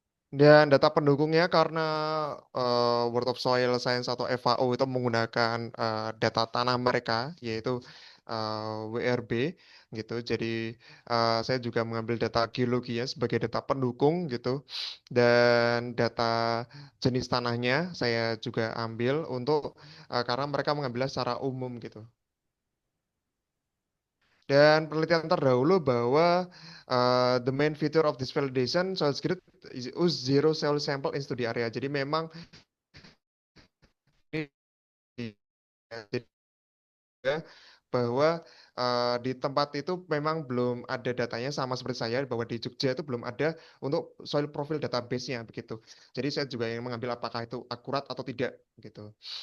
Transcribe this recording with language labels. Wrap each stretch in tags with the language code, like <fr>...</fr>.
<id>Dan data pendukungnya karena World of Soil Science atau FAO itu menggunakan data tanah mereka yaitu WRB. gitu. Jadi saya juga mengambil data geologi ya sebagai data pendukung gitu, dan data jenis tanahnya saya juga ambil untuk karena mereka mengambilnya secara umum gitu. Dan penelitian terdahulu bahwa</id> <en>the main feature of this validation soil grid is use zero soil sample in study area.</en> <id>Jadi memang ini ya, bahwa di tempat itu memang belum ada datanya sama seperti saya bahwa di Jogja itu belum ada untuk soil profile database-nya begitu. Jadi saya juga yang mengambil apakah itu akurat atau tidak gitu.</id>